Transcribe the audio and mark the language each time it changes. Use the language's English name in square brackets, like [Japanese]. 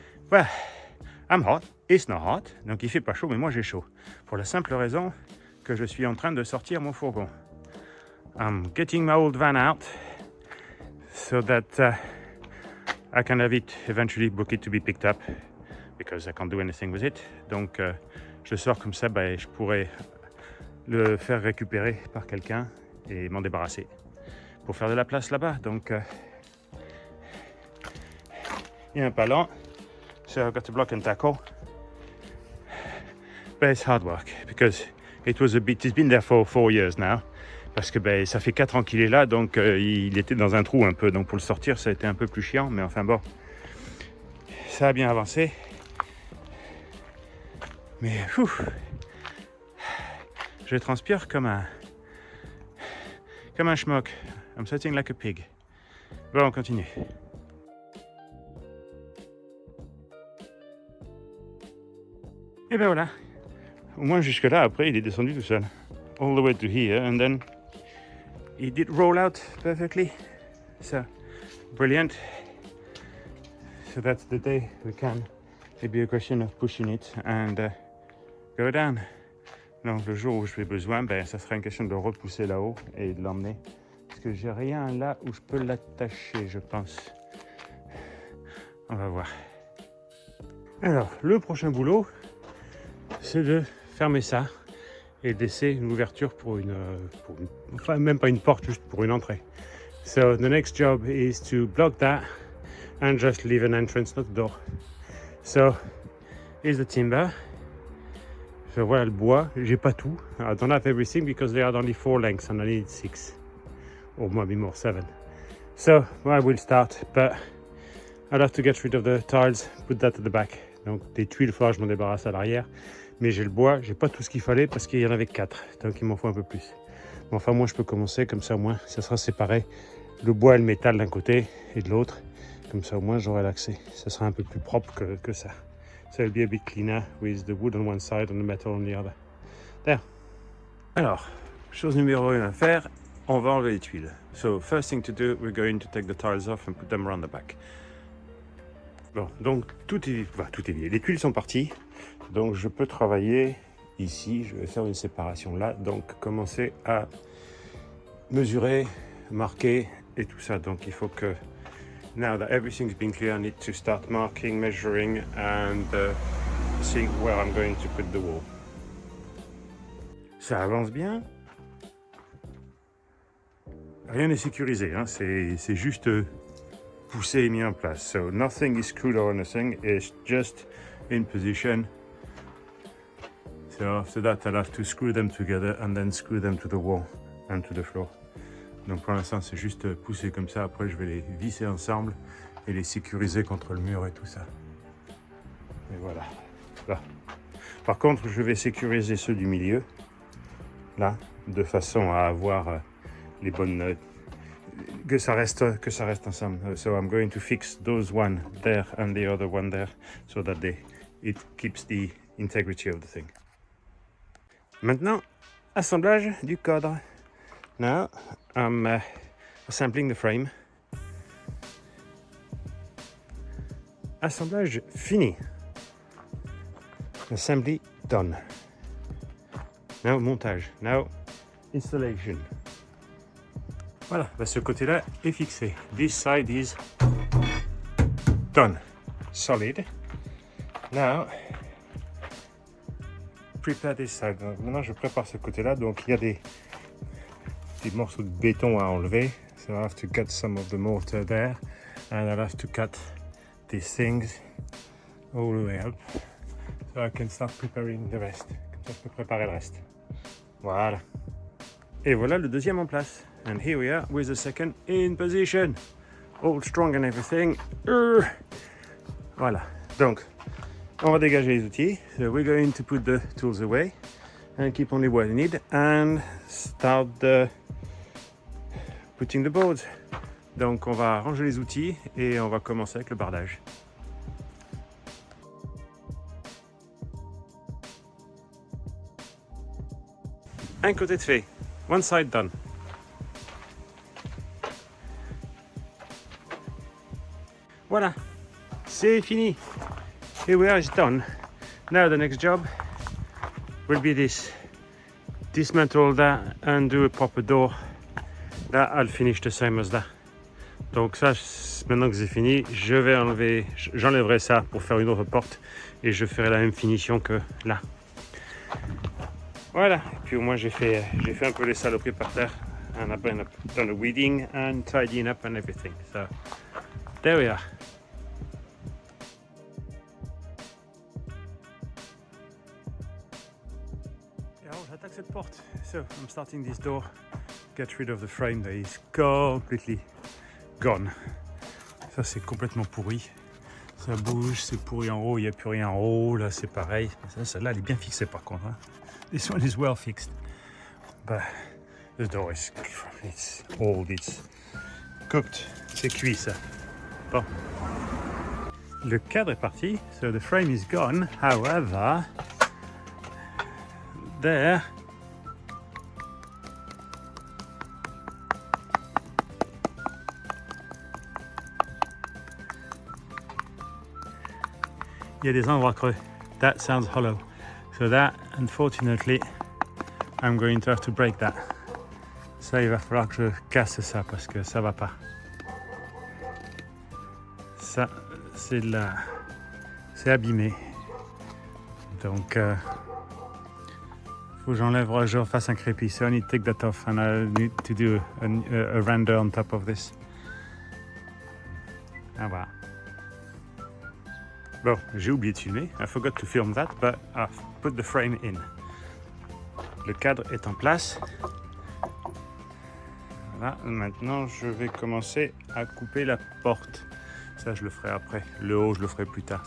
[English] Well, I'm hot, it's not hot, [French] donc il fait pas chaud, mais moi j'ai chaud. Pour la simple raison que je suis en train de sortir mon fourgon. [English] I'm getting my old van out so that I can have it eventually book it to be picked up because I can't do anything with it. [French] Donc je sors comme ça, je pourrais le faire récupérer par quelqu'un et m'en débarrasser pour faire de la place là-bas. Donc il y a un pas lent, [English] so I've got to block and tackle. But it's hard work because it's been there for 4 years now. [French] Parce que ça fait 4 ans qu'il est là, donc il était dans un trou un peu. Donc pour le sortir, ça a été un peu plus chiant, mais enfin bon, ça a bien avancé. Mais je transpire comme un schmuck. [English] I'm sweating like a pig. [French] Bon, on continue. Et ben voilà. Au moins jusque là, après, il est descendu tout seul. [English] All the way to here, and then he did roll out perfectly. So, brilliant. So that's the day we can. It'd be a question of pushing it and go down. [French] Donc le jour où je fais besoin, ça sera une question de repousser là-haut et de l'emmener. Parce que j'ai rien là où je peux l'attacher, je pense. On va voir. Alors, le prochain boulot, c'est de fermer ça et de laisser une ouverture pour une, enfin même pas une porte, juste pour une entrée. [English] So the next job is to block that and just leave an entrance, not a door. So here's the timber. So [French] voilà le bois. J'ai pas tout. [English] I don't have everything because there are only 4 lengths and I need 6 or maybe more, 7. So I will start, but I'll have to get rid of the tiles, put that at the back. [French] Donc des tuiles, il faudra que je m'en débarrasse à l'arrière. Mais j'ai le bois, j'ai pas tout ce qu'il fallait parce qu'il y en avait 4, donc il m'en faut un peu plus. Mais enfin, moi je peux commencer, comme ça au moins, ça sera séparé. Le bois et le métal d'un côté et de l'autre. Comme ça au moins j'aurai l'accès. Ça sera un peu plus propre que ça. [English] So it'll be a bit cleaner with the wood on one side and the metal on the other. There. [French] Alors, chose numéro 1 à faire, on va enlever les tuiles. [English] So first thing to do, we're going to take the tiles off and put them around the back. [French] Bon, donc tout est lié. Les tuiles sont parties. Donc je peux travailler ici, je vais faire une séparation là, donc commencer à mesurer, marquer et tout ça. Donc il faut que, [English] now that everything's been clear, I need to start marking, measuring and seeing where I'm going to put the wall. [French] Ça avance bien. Rien n'est sécurisé, hein. C'est juste poussé et mis en place. [English] So nothing is screwed or anything, it's just in position. So after that, I'll have to screw them together and then screw them to the wall and to the floor. [French] Donc pour l'instant, c'est juste poussé comme ça. Après, je vais les visser ensemble et les sécuriser contre le mur et tout ça. Et voilà. Là. Par contre, je vais sécuriser ceux du milieu, là, de façon à avoir les bonnes... que ça reste ensemble. [English] So I'm going to fix those one there and the other one there so that it keeps the integrity of the thing. [French] Maintenant, assemblage du cadre. [English] Now, I'm assembling the frame. [French] Assemblage fini. [English] Assembly done. Now, [French] montage. [English] Now, installation. [French] Voilà, ce côté-là est fixé. [English] This side is done. Solid. Now, prepare this side. [French] Donc, maintenant, je prépare ce côté-là. Donc, il y a des morceaux de béton à enlever. [English] So I have to cut some of the mortar there. And I'll have to cut these things all the way up. So I can start preparing the rest. [French] Comme ça, je peux préparer le reste. Voilà. Et voilà le deuxième en place. [English] And here we are with the second in position. All strong and everything. [French] Voilà. Donc, on va dégager les outils. [English] So we're going to put the tools away and keep only what we need and start putting the boards. [French] Donc on va ranger les outils et on va commencer avec le bardage. Un côté de fait. [English] One side done. [French] Voilà, c'est fini. [English] Here we are, it's done. Now the next job will be this. Dismantle that and do a proper door. That I'll finish the same as that. [French] Donc ça, maintenant que c'est fini, je vais enlever, j'enlèverai ça pour faire une autre porte et je ferai la même finition que là. Voilà, et puis au moins j'ai fait un peu les saloperies par terre. [English] And I've done the weeding and tidying up and everything. So there we are. [French] Alors j'attaque cette porte. [English] So I'm starting this door. Get rid of the frame that is completely gone. [French] Ça c'est complètement pourri. Ça bouge, c'est pourri en haut, il n'y a plus rien en haut. Là c'est pareil. Celle-là elle est bien fixée par contre. [English] Hein. This one is well fixed. But the door is it's old, it's cooked. [French] C'est cuit ça. Bon. Le cadre est parti. [English] So the frame is gone. However, there [French] il y a des endroits creux. [English] That sounds hollow. So that, unfortunately, I'm going to have to break that. [French] Ça, il va falloir que je casse ça parce que ça va pas. Ça, c'est là, c'est abîmé. Donc, faut que j'enlève, je fasse un crépi. [English] So I need to take that off and I need to do a render on top of this. [French] Ah voilà. Bon, j'ai oublié de filmer. [English] I forgot to film that, but I've put the frame in. [French] Le cadre est en place. Voilà, maintenant je vais commencer à couper la porte. Ça, je le ferai après. Le haut, je le ferai plus tard.